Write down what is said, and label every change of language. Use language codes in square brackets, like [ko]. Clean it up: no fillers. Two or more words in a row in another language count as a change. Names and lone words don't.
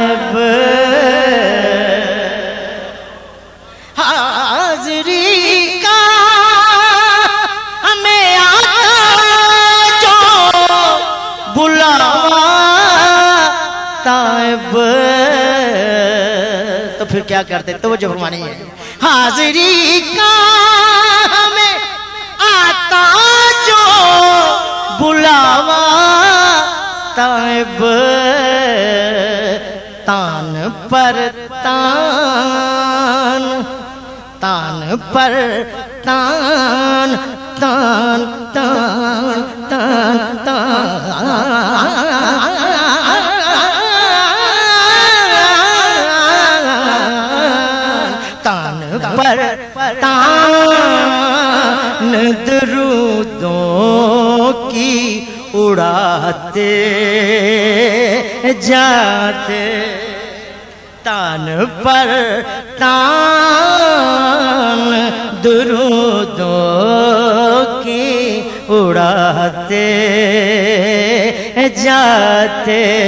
[ur] حاضری کا ہمیں آتا جو بلاواتا. تو پھر کیا کرتے؟ توجہ فرمانی ہے. حاضری کا ہمیں آتا جو بلاوا تائب تان پر تان تان پر تان تان تان تان تان پر تان درودوں کی اڑاتے جاتے. تان پر تان درودوں کی اڑاتے جاتے.